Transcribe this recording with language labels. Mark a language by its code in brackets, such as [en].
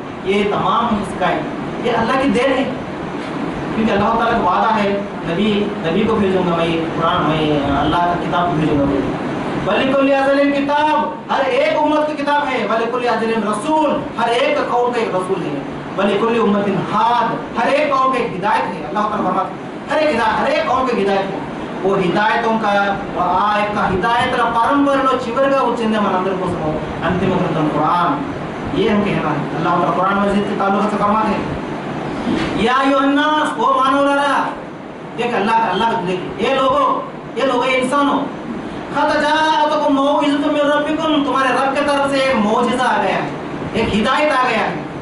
[hi] ये तमाम इसका है, ये अल्लाह की देन है, क्योंकि अल्लाह ताला का वादा है नबी को भेजूंगा मैं, कुरान में अल्लाह का किताब को भेजूंगा। [ar] वलिकुल्लि अजलिन किताब, [hi] हर एक उम्मत की किताब है। [ar] वलिकुल्लि अजलिन रसूल, [hi] हर एक कौम का एक रसूल है। [ar] वलिकुल्लि उम्मतिन हाद, [hi] हर एक कौम का एक हिदायत है। अल्लाह ताला फरमाता है हर एक कौम की हिदायत है। वो हिदायतों का [te] ఆ యొక్క హిదాయతుల పరంపరలో చివరిగా వచ్చిందే మనందరి కోసము అంతిమ గ్రంథం ఖురాన్। [hi] ये हम कहना है। अल्लाह ताला कुरान मजीद के ताल्लुक से फरमाते हैं [ar] या अय्युहन्नास, [te] ओ मानवलारा, [hi] देख अल्लाह का देख, ये लोगो ये इंसानों, [ar] क़द जाअतकुम मौइज़तुम मिन रब्बिकुम, [hi] तुम्हारे रब की तरफ से एक मौजिज़ा आ गया है, एक हिदायत आ गया है।